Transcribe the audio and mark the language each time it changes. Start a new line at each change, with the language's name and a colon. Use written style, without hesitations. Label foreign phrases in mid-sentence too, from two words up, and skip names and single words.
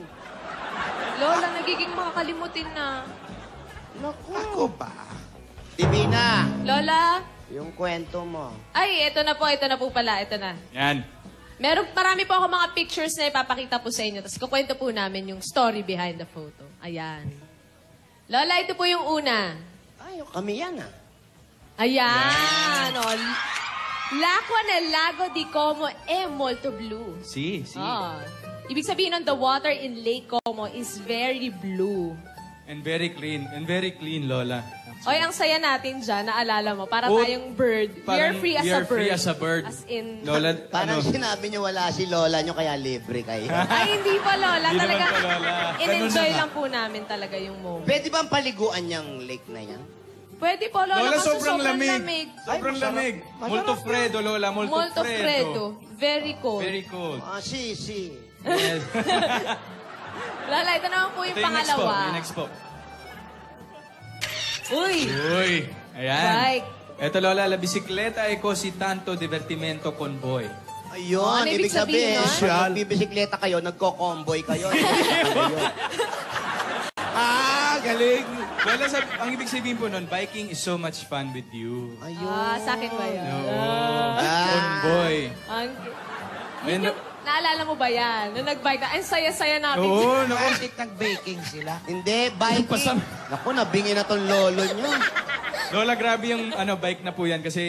Filipino: Lola, nagiging makakalimutin na. Naku. Ako ba? Divina, Lola? yung kwento mo. Ay, ito na po pala, ito na. Yan. Marami po ako mga pictures na ipapakita po sa inyo. Tapos kukwento po namin yung
English: story behind the photo.
Filipino: Ayan. Lola, ito po yung una. Ay, kami yan Ayan.
Italian: O, L'acqua nel lago di Como è molto blu. Si.
Filipino: Ibig sabihin nun,
English: the water in Lake Como is very blue. And very clean,
Filipino: Lola. Oy, ang saya natin dyan, naalala mo, para Oh,
English: tayong bird. We are free as a bird. free as a bird. As in...
Filipino: Lola, Parang sinabi niyo wala si Lola niyo, kaya libre kayo. Ay, hindi pa, Lola. Hindi Talaga, naman po, Lola. in-enjoy Ganun na lang po namin talaga yung moment. Pwede bang paliguan niyang lake na yan? Pwede po, Lola, Lola, kasi sobrang lamig. Sobrang lamig.
Italian: Molto freddo, Lola. Molto freddo.
English: Very cold. Very cold.
Italian: Si.
English: Yes.
Filipino: Lola, ito naman po yung Ito yung pangalawa. next po. Uy! Ayan. Bike. Ito, Lola,
Italian: la bicicleta è così tanto divertimento con voi.
Filipino: Ayun, Ano ibig ibig sabihin, sabihin pag nagbibisikleta kayo, nagko-comboy kayo. Galing. Lola, ang ibig sabihin po nun,
English: biking is so much fun with you.
Filipino: Sa akin ba yun? Convoy. Yun yung, naalala mo ba yan? Nung nag-bike na, ang saya-saya namin. Oo, naku. Bakit nag-baking sila? Hindi, biking. Naku, nabingi na tong lolo niyo. Lola, grabe yung bike na po yan kasi